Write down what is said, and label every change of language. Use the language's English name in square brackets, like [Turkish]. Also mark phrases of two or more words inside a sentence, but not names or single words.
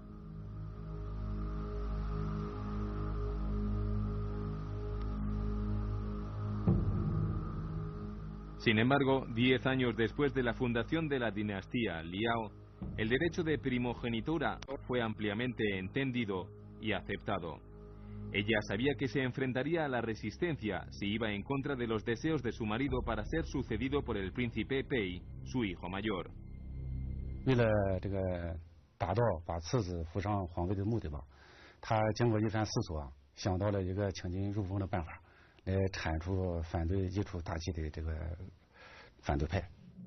[Spanish] Sin embargo, 10 años después de la fundación de la dinastía Liao, el derecho de primogenitura fue ampliamente entendido y aceptado. Ella sabía que se enfrentaría a la resistencia si iba en contra de los deseos de su marido para ser sucedido por el príncipe Pei, su hijo mayor. [Chinese] 为了这个达到把次子扶上皇位的目的吧，他经过一番思索，想到了一个请君入瓮的办法，来铲除反对一出大计的这个反对派。